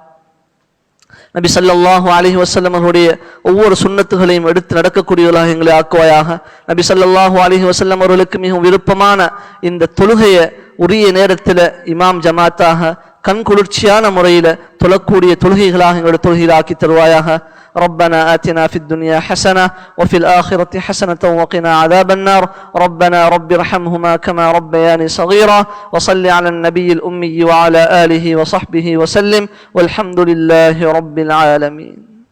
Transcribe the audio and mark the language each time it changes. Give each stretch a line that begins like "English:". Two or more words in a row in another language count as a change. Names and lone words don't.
Tamil: நபி
Arabic: صلى الله عليه وسلم
Tamil: அவருடைய ஒவ்வொரு சுன்னத்துகளையும் எடுத்து நடக்கக்கூடியவர்களாக எங்களை ஆக்குவாயாக. நபி
Arabic: صلى الله عليه وسلم
Tamil: அவர்களுக்கு மிகவும் விருப்பமான இந்த தொழுகையை உரிய நேரத்தில் இமாம் ஜமாத்தாக கண் குளிர்ச்சியான முறையில் தொழக்கூடிய தொழுகைகளாக எங்களுடைய தொழுகையில் ஆக்கி தருவாயாக.
Arabic: ربنا آتنا في الدنيا حسنة وفي الآخرة حسنة وقنا عذاب النار. ربنا رب ارحمهما كما ربياني صغيرا. وصل على النبي الأمي وعلى آله وصحبه وسلم والحمد لله رب العالمين.